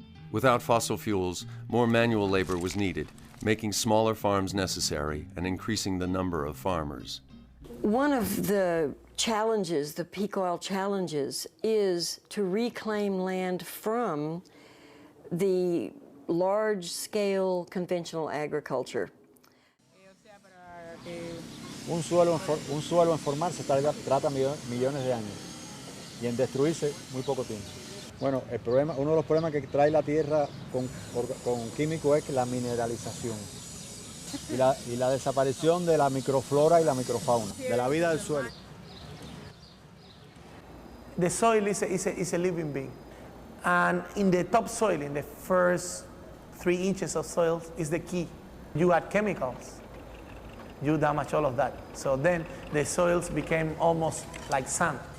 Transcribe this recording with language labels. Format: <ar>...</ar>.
<en>Without fossil fuels, more manual labor was needed, making smaller farms necessary and increasing the number of farmers. One of the challenges, the peak oil challenges, is to reclaim land from the large-scale conventional agriculture.</en> <es>Un suelo en formarse trata millones de años y en destruirse muy poco tiempo. Bueno, uno de los problemas que trae la tierra con químicos es la mineralización y la desaparición de la microflora y la microfauna, de la vida del suelo.</es> <en>The soil is a living being. And in the topsoil, in the first 3 inches of soil, is the key. You add chemicals, you damage all of that. So then the soils became almost like sand.</en>